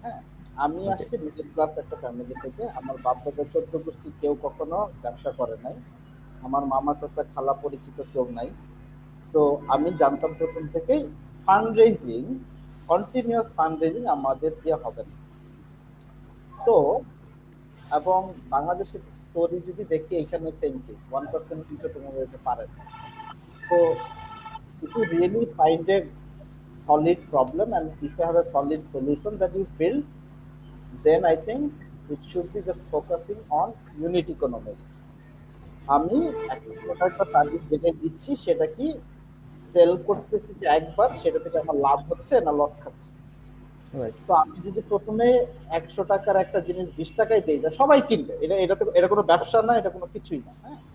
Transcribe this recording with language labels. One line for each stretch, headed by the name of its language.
Bangla: হ্যাঁ, আমি আসছি মিডল ক্লাস একটা ফ্যামিলি থেকে, আমার বাপ দাদা 14 গোষ্ঠী কেউ কখনো ব্যবসা করে নাই, আমার মামা চাচা খালা পরিচিত কেউ নাই। সো আমি জানতাম প্রথম থেকেই fund raising, continuous fund raising আমাদের দিয়ে হবে না। সো এবং বাংলাদেশের স্টোরি যদি দেখি, এখানে সেম কেস, 1% কিন্তু তোমাদের হতে পারে না।
English: So if you really find a solid problem and if you have a solid solution that you build, then I think it should be just focusing on unit economics.
Bangla: আমি একটা product বা service যেটা দিচ্ছি সেটা কি sell করতেছি যে একবার, সেটা থেকে আমার লাভ হচ্ছে না লস খাচ্ছে,
English: Right.
Bangla: তো আমি যদি প্রথমে 100 টাকার একটা জিনিস 20 টাকায় দেই, সবাই কিনবে। এটা কোনো ব্যবসা না, এটা কোনো কিছুই না। হ্যাঁ,